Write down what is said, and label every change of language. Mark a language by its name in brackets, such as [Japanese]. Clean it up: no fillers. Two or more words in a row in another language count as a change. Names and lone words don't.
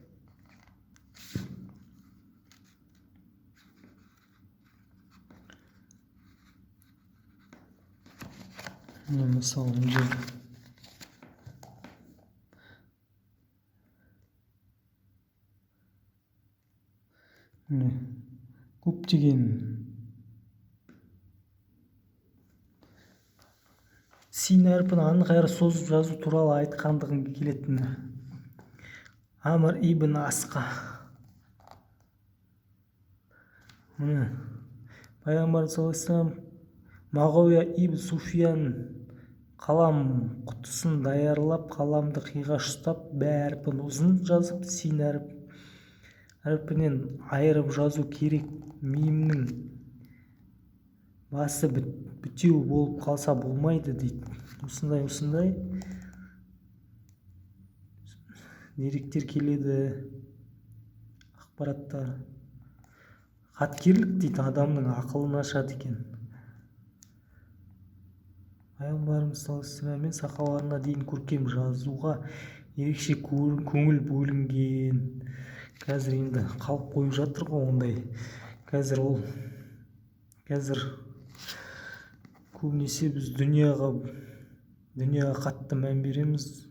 [Kazakh] Мысалы бұл жерде көптеген син әрпін анық әрі созып жазу туралы айтқандығын келетін. Амр ибн Асқа. Пайғамбар [Arabic] صلى الله عليه وسلم [Kazakh] Мағауия ибн Суфиян қалам құтысын даярлап, қаламды қиғаш ұстап, бә әрпін ұзын жазып, син әрпінен айырып жазу керек. Мимнің басы бітеу болып қалса болмайды дейді. Осындай деректер келеді, ақпараттар. Хаткерлік дейді, адамның ақылын ашады екен. Пайғамбарымыз [Arabic] صلى الله عليه وسلم [Kazakh] мен сахабаларына дейін көркем жазуға ерекше көңіл бөлінген. Қазір енді қалып қойып жатыр ғой ондай. Қазір көбінесе біз дүнияға қатты мән береміз.